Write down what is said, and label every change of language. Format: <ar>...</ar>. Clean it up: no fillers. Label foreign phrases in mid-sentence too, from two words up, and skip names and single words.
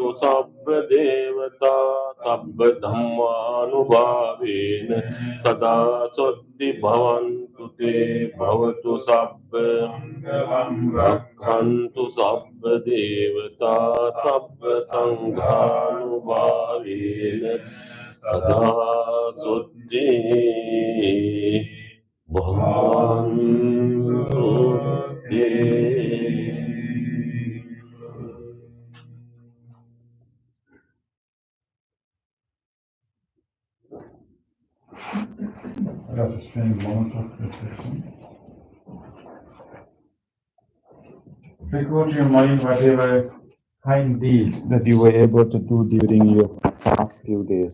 <pi>සබ්බ දේවතා සබ්බ ධම්මානුභාවේන සදා සොත්ති භවන්තු තේ භවතු සබ්බ මංගලං රක්ඛන්තු සබ්බ දේවතා සබ්බ සංඝානුභාවේන සදා සොත්ති භවන්තු තේ.</pi> <en>Let us spend a moment of reflection. Record your mind whatever kind deed that you were able to do during your past few days.</en>